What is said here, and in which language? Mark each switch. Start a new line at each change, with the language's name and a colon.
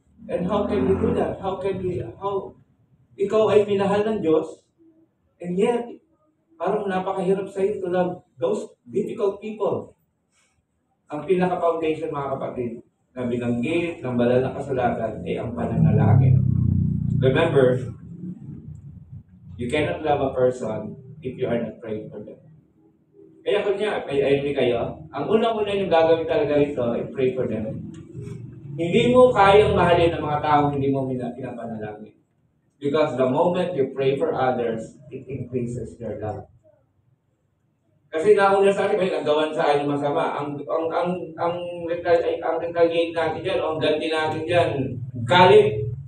English: And how can we do that? How
Filipino: ikaw ay minahal ng Diyos,
English: and yet,
Filipino: parang napakahirap sa iyo
English: to love those difficult people.
Filipino: Ang pinaka-foundation, mga kapatid, na binanggit ng banal na kasulatan ay ang pananalangin.
English: Remember, you cannot love a person if you are not praying for them.
Filipino: Kaya kay enemy kayo, ang unang-una yung gagawin talaga ito ay
English: pray for them.
Filipino: Hindi mo kayang mahalin ang mga taong hindi mo pinapanalangin.
English: Because the moment you pray for others, it increases your love.
Filipino: Kasi nauna sa akin, may nagawan sa akin masama. Ang retaliate natin dyan, o ang ganti natin dyan, galit.